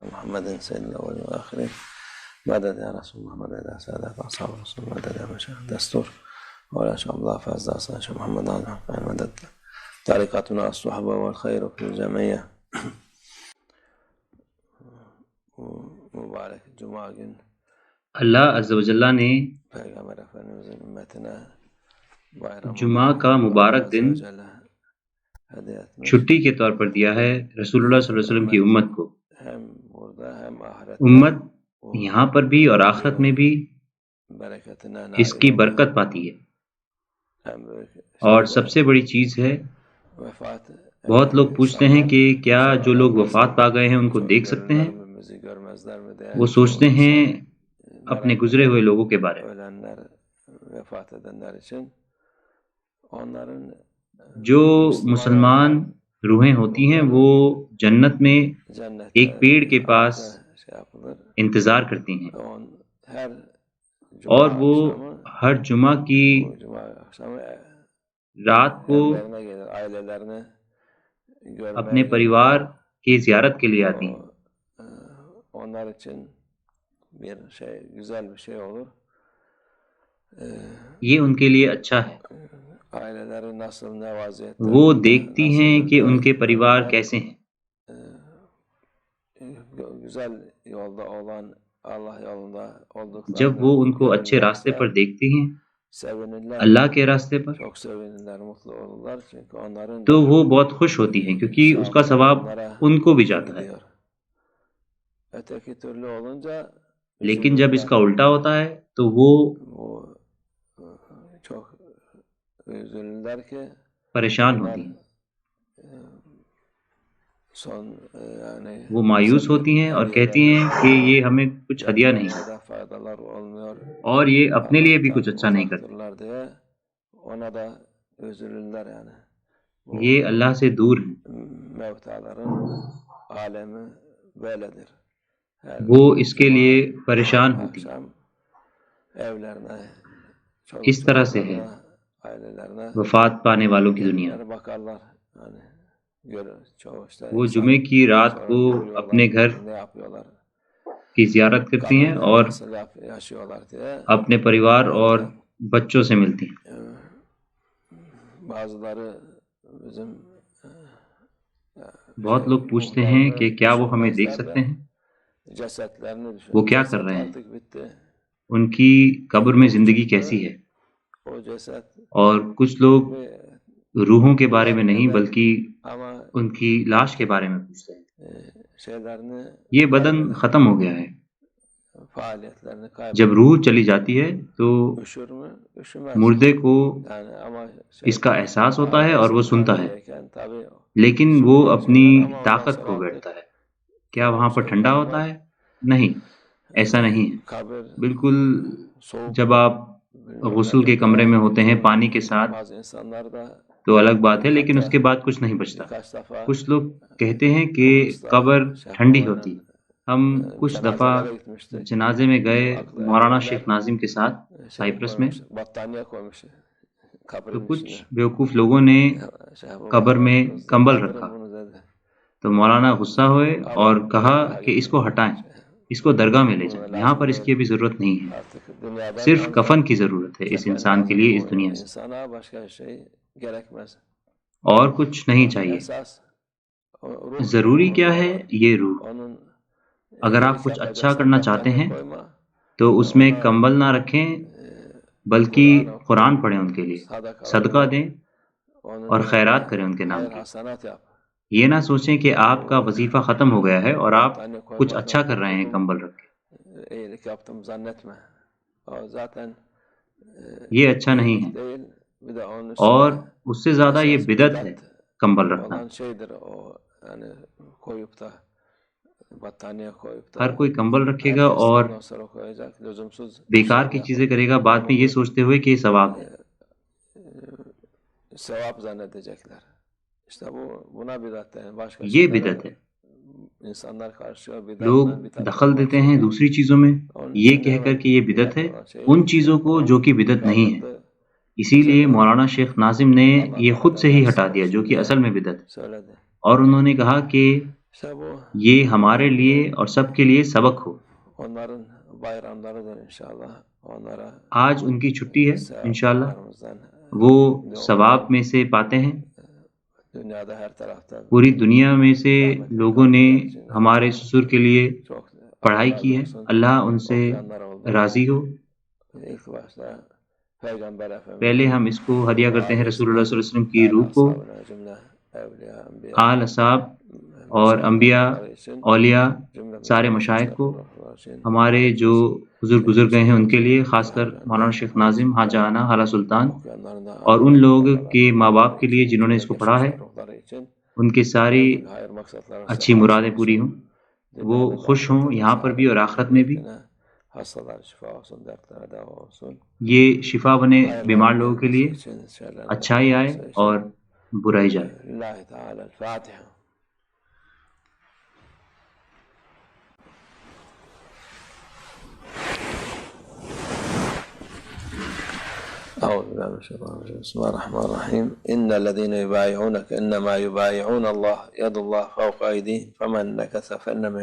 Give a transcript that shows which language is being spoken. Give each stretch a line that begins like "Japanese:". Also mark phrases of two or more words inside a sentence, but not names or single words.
Arabic: محمد سيد الأولين والآخرين مدد يا رسول الله، مدد يا سادات أصحاب رسول الله، مدد يا مشايخ دستور ولا شاء الله فاز أصلا شيخ محمد عظم مدد طريقتنا الصحبة والخير في الجميع.
Turkish: Mübarek cuma gün
Urdu: اللہ عز و جل نے
Turkish: Peygamber Efendimizin ümmetine bayram
Urdu: جمعہ کا مبارک دن
Turkish: ہدایت etmiş.
Urdu: چھٹی کے طور پر دیا ہے رسول اللہ صلی اللہ علیہ وسلم کی امت کو.
Turkish: hem burada hem ahirette
Urdu: امت یہاں پر بھی اور آخرت میں بھی
Turkish: bereketine
Urdu: اس کی برکت پاتی ہے.
Turkish: hem
Urdu: اور سب سے بڑی چیز ہے،
Turkish: vefat
Urdu: بہت لوگ پوچھتے ہیں کہ کیا جو لوگ وفات پا گئے ہیں ان کو دیکھ سکتے ہیں؟
Turkish: görmezler mi diye
Urdu: وہ سوچتے ہیں اپنے گزرے ہوئے لوگوں کے بارے میں.
Turkish: ölenler vefat edenler için onların
Urdu: جو مسلمان روحیں ہوتی ہیں وہ جنت میں
Turkish: cennette
Urdu: ایک پیڑ کے پاس
Turkish: şey yapılır.
Urdu: انتظار کرتی ہیں،
Turkish: Her
Urdu: اور
Turkish: cuma
Urdu: وہ
Turkish: akşamı
Urdu: ہر جمعہ کی
Turkish: o cuma akşamı
Urdu: رات کو
Turkish: evlerine gelir, ailelerini görmeye
Urdu: اپنے
Turkish: gelir.
Urdu: پریوار کی زیارت کے لیے آتی ہیں.
Turkish: Onlar için bir şey, güzel bir şey olur.
Urdu: یہ ان کے لیے اچھا ہے.
Turkish: Aileleri nasıl, ne vaziyette,
Urdu: وہ دیکھتی ہیں کہ ان کے پریوار کیسے ہیں.
Turkish: güzel yolda olan, Allah yolunda olduklarını
Urdu: جب وہ ان کو اچھے راستے پر دیکھتی ہیں،
Turkish: sevinirler.
Urdu: اللہ کے راستے پر،
Turkish: Çok sevinirler, mutlu olurlar çünkü onların
Urdu: تو وہ بہت خوش ہوتی ہیں کیونکہ اس کا ثواب ان کو بھی جاتا ہے.
Turkish: gidiyor. Öteki türlü olunca
Urdu: لیکن جب اس
Turkish: üzülürler.
Urdu: کا الٹا ہوتا ہے تو وہ
Turkish: Bu çok üzülürler ki
Urdu: پریشان
Turkish: bunlar
Urdu: ہوتی ہیں،
Turkish: son yani
Urdu: وہ مایوس ہوتی ہیں اور کہتی ہیں کہ یہ ہمیں کچھ ہدیہ نہیں ہے
Turkish: da faydalar olmuyor.
Urdu: اور یہ اپنے لیے بھی کچھ اچھا نہیں کرتے.
Turkish: uzaktırlar diye ona da üzülürler yani. Bu
Urdu: یہ اللہ سے دور ہیں،
Turkish: mevtaların alemi böyledir. Her
Urdu: وہ اس کے
Turkish: cuma
Urdu: لیے پریشان ہوتی ہیں.
Turkish: akşam evlerine,
Urdu: اس طرح سے ہے
Turkish: çocuklarına, ailelerine
Urdu: وفات پانے والوں کی دنیا.
Turkish: gelirler, bakarlar. Yani çoğu işte
Urdu: وہ
Turkish: insan
Urdu: جمعے کی رات
Turkish: sonra
Urdu: کو
Turkish: görüyorlar,
Urdu: اپنے گھر
Turkish: ne yapıyorlar,
Urdu: کی زیارت کرتی ہیں
Turkish: kabirde
Urdu: اور
Turkish: nasıl yaşıyorlar diye.
Urdu: اپنے پریوار اور بچوں سے ملتی ہیں.
Turkish: Bazıları bizim
Urdu: بہت لوگ پوچھتے ہیں کہ کیا وہ ہمیں دیکھ سکتے ہیں؟
Turkish: cesetlerini
Urdu: وہ
Turkish: düşünün.
Urdu: کیا کر
Turkish: Ceset
Urdu: رہے ہیں؟
Turkish: artık bitti.
Urdu: ان کی قبر میں زندگی کیسی ہے؟
Turkish: O ceset
Urdu: اور کچھ لوگ
Turkish: bir
Urdu: روحوں کے بارے میں نہیں بلکہ
Turkish: ama
Urdu: ان کی لاش کے بارے میں پوچھتے ہیں.
Turkish: şeylerini
Urdu: یہ بدن ختم ہو گیا ہے.
Turkish: faaliyetlerini
Urdu: جب
Turkish: kaybediyor.
Urdu: روح چلی جاتی ہے تو
Turkish: Üşür mü? Üşümez.
Urdu: مردے کو
Turkish: Yani ama
Urdu: اس کا احساس ہوتا ہے اور وہ
Turkish: ailesinin
Urdu: سنتا ہے،
Turkish: halindeyken tabii
Urdu: لیکن
Turkish: üşür
Urdu: وہ
Turkish: diye
Urdu: اپنی
Turkish: söyler ama ondan
Urdu: طاقت
Turkish: sonra
Urdu: کھو
Turkish: artık
Urdu: بیٹھتا ہے. کیا وہاں پر ٹھنڈا ہوتا ہے؟ نہیں، ایسا نہیں ہے.
Turkish: kabir
Urdu: بالکل
Turkish: soğuk
Urdu: جب آپ غسل کے کمرے میں ہوتے ہیں پانی کے ساتھ
Turkish: bazı insanlar da
Urdu: تو الگ بات ہے، لیکن اس کے بعد کچھ نہیں بچتا.
Turkish: birkaç defa
Urdu: کچھ لوگ کہتے ہیں کہ قبر ٹھنڈی ہوتی. ہم کچھ دفعہ
Turkish: cenazelere gitmiştik.
Urdu: جنازے میں گئے مولانا شیخ ناظم کے ساتھ
Turkish: Şey
Urdu: سائپرس میں،
Turkish: koymuş, battaniye koymuş
Urdu: تو
Turkish: kabrin
Urdu: کچھ
Turkish: içine.
Urdu: بیوقوف لوگوں نے قبر میں کمبل رکھا
Turkish: Bunu dedi.
Urdu: تو مولانا غصہ ہوئے اور کہا کہ اس کو ہٹائیں، اس کو درگاہ میں لے جائیں، یہاں پر اس کی ابھی ضرورت نہیں ہے.
Turkish: Artık dünyadan
Urdu: صرف
Turkish: ancak
Urdu: کفن کی ضرورت ہے اس
Turkish: kefen
Urdu: انسان کے
Turkish: lazım.
Urdu: لیے
Turkish: Bu
Urdu: اس دنیا سے،
Turkish: insana başka şey gerekmez.
Urdu: اور کچھ نہیں چاہیے.
Turkish: Esas ruh,
Urdu: ضروری کیا ہے؟ یہ روح.
Turkish: onun
Urdu: اگر آپ
Turkish: iyilik
Urdu: کچھ اچھا
Turkish: yapacaksan
Urdu: کرنا چاہتے
Turkish: battaniye
Urdu: ہیں
Turkish: koyma.
Urdu: تو اس میں
Turkish: Ona
Urdu: کمبل نہ رکھیں بلکہ قرآن پڑھیں ان کے لیے، صدقہ دیں
Turkish: onun
Urdu: اور خیرات
Turkish: yerine
Urdu: کریں ان کے نام
Turkish: hayır
Urdu: کی.
Turkish: hasanat yap.
Urdu: یہ نہ سوچیں کہ آپ کا وظیفہ ختم ہو گیا ہے اور آپ
Turkish: Battaniye
Urdu: کچھ
Turkish: koymakla
Urdu: اچھا کر رہے ہیں
Turkish: kurtuldum,
Urdu: کمبل رکھ کے.
Turkish: iyilik yaptım zannetme. O zaten
Urdu: یہ اچھا نہیں
Turkish: iyilik
Urdu: ہے،
Turkish: değil. Bir de onun
Urdu: اور
Turkish: üstüne
Urdu: اس سے زیادہ یہ
Turkish: esas
Urdu: بدعت ہے
Turkish: bidat
Urdu: کمبل رکھنا.
Turkish: olan şeydir o, yani koyup da battaniye koyup da
Urdu: ہر کوئی کمبل رکھے گا
Turkish: herkes
Urdu: اور
Turkish: ondan sonra koyacak lüzumsuz
Urdu: بیکار
Turkish: işler
Urdu: کی
Turkish: yapıp
Urdu: چیزیں کرے گا بعد میں یہ سوچتے ہوئے کہ یہ ثواب ہے.
Turkish: sevap zannedecekler. İşte buna bidat denir. Başka
Urdu: یہ
Turkish: şeylere
Urdu: بدعت ہے.
Turkish: insanlar karışıyor.
Urdu: لوگ
Turkish: Bidat bidat
Urdu: دخل
Turkish: olmak
Urdu: دیتے ہیں
Turkish: zorunda.
Urdu: دوسری چیزوں میں
Turkish: Onun
Urdu: یہ
Turkish: için
Urdu: کہہ کر
Turkish: hemen
Urdu: کہ یہ بدعت ہے
Turkish: bidat olan şeyi
Urdu: ان چیزوں کو جو کہ بدعت نہیں ہے.
Turkish: kaldırdı.
Urdu: اسی لیے
Turkish: Bize de
Urdu: مولانا شیخ ناظم نے
Turkish: Allah
Urdu: یہ خود
Turkish: Teala
Urdu: سے ہی
Turkish: dersini
Urdu: ہٹا دیا
Turkish: olsun
Urdu: جو کہ
Turkish: diye
Urdu: اصل میں بدعت ہے.
Turkish: söyledi.
Urdu: اور انہوں نے کہا کہ یہ hمارے لیے اور سب کے لیے سبق ہو.
Turkish: onların bayramlarıdır inşallah. Onlara
Urdu: آج ان کی چھٹی ہے انشاءاللہ.
Turkish: sevaplarımızdan
Urdu: وہ ثواب میں سے پاتے ہیں.
Turkish: dünyada her tarafta
Urdu: پوری دنیا میں سے لوگوں نے ہمارے سسر کے لیے
Turkish: çok
Urdu: پڑھائی کی ہے. اللہ ان سے
Turkish: okuyanlar oldu.
Urdu: راضی ہو.
Turkish: İlk başta Peygamber Efendimiz
Urdu: پہلے ہم اس کو ہدیہ کرتے ہیں رسول اللہ صلی اللہ علیہ وسلم کی روح کو،
Turkish: cümle evliya, enbiya,
Urdu: آل اصحاب اور انبیاء، اولیاء، سارے مشائخ کو، ہمارے جو بزرگ گزر گئے ہیں ان کے لیے، خاص کر مولانا شیخ ناظم، حاجہ آنا، حالہ سلطان، اور ان لوگ کے ماں باپ کے لیے جنہوں نے اس کو پڑھا ہے، ان کی ساری اچھی مرادیں پوری ہوں، وہ خوش ہوں یہاں پر بھی اور آخرت میں بھی.
Turkish: hastalar şifa olsun, dertlere deva olsun.
Urdu: یہ شفا بنے بیمار
Turkish: Hayırların
Urdu: لوگوں کے
Turkish: gelmesi
Urdu: لیے،
Turkish: için, şerlerin
Urdu: اچھائی آئے
Turkish: olması için.
Urdu: اور برائی جائے.
Arabic: لله تعالى الفاتحة. أعوذ بالله من الشيطان الرجيم بسم الله الرحمن الرحيم إن الذين يبايعونك إنما يبايعون الله يد الله فوق أيديهم فمن نكث فإنما